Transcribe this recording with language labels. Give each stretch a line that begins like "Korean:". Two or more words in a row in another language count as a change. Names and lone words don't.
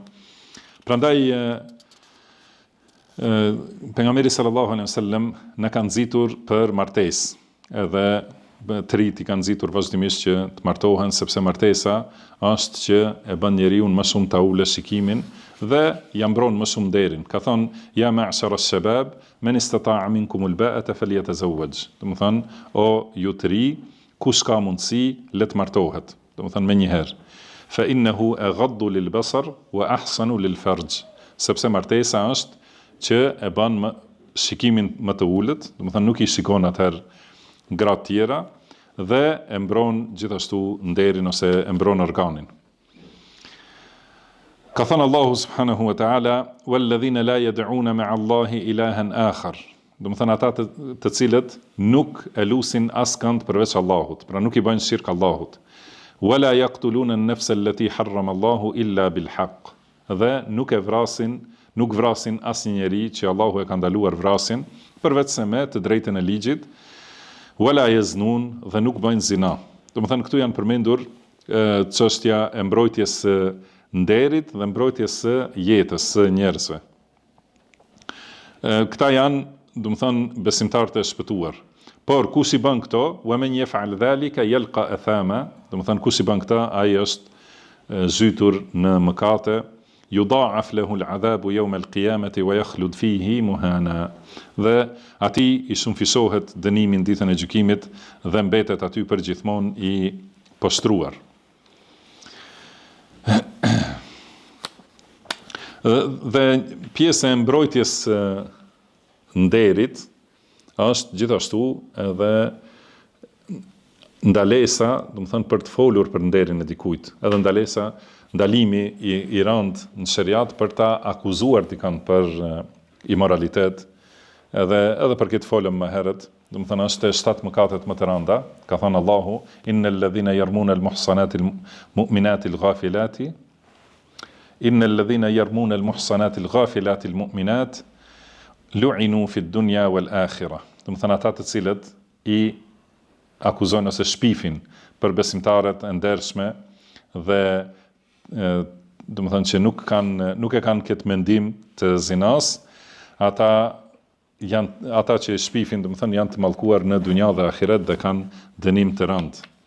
Albanian: Prandaj pejgamberi
Arabic: صلى الله عليه وسلم
Albanian: na ka nxitur për martesë, edhe të rit i kanë nxitur vazhdimisht që të martohen, sepse martesa është që e bën njeriu më shumë ta ulë shikimin dhe ja mbron më shumë nderin. Ka thonë
Arabic: يا معشر الشباب من استطاع منكم الباءة فليتزوج.
Albanian: Domethënë o ju të ri, kush ka mundësi le të martohet. Domethënë më një herë.
Arabic: فإنه أغض للبصر وأحصن للفرج.
Albanian: Sepse martesa është që e bën shikimin më të ulët, domethënë nuk i shikon atëherë gratë tjera dhe e mbron gjithashtu nderin ose e mbron organin. Ka thënë
Arabic: الله سبحانه وتعالى والذين لا يدعون مع الله إلها آخر.
Albanian: Domethënë ata të cilët nuk e lusin askënd përveç Allahut, pra nuk i bëjnë shirk Allahut.
Arabic: ولا يقتلون النفس التي حرم الله إلا بالحق.
Albanian: Dhe nuk vrasin asnjë njeri që Allahu e ka ndaluar vrasin përveç se me të drejtën e ligjit.
Arabic: ولا يزنون,
Albanian: dhe nuk bëjnë zina. Domethënë këtu janë përmendur çështja e mbrojtjes së nderit dhe mbrojtjes së jetës së njerëzve. Këta janë, domethënë, besimtarët e shpëtuar. Por kush i bën këto,
Arabic: ومن يفعل ذلك يلق أثاما,
Albanian: domethënë kush i bën këta, ai është zhytur në mëkate.
Arabic: يضاعف له العذاب يوم القيامة ويخلد فيه مهانا.
Albanian: Dhe atij i shumëfisohet dënimi në ditën e gjykimit dhe mbetet aty përgjithmonë i poshtruar. Dhe pjesë e mbrojtjes nderit është gjithashtu edhe ndalesa, domethënë për të folur për nderin e dikujt, edhe ndalimi i rënd në shariat për ta akuzuar dikën për imoralitet, edhe për këtë folëm më herët, domethënë është 7 mëkatet më të rënda. Ka thënë
Arabic: الله إن الذين يرمون المحصنات المؤمنات الغافلات إن الذين يرمون المحصنات الغافلات المؤمنات لعنوا في الدنيا والآخرة.
Albanian: Domethënë ata të cilët i akuzojnë ose shpifin për besimtarët e ndershme dhe domethënë që nuk e kanë këtë mendim të zinas, ata që e shpifin, domethënë janë të mallkuar në dunja dhe ahiret dhe kanë dënim të rënd.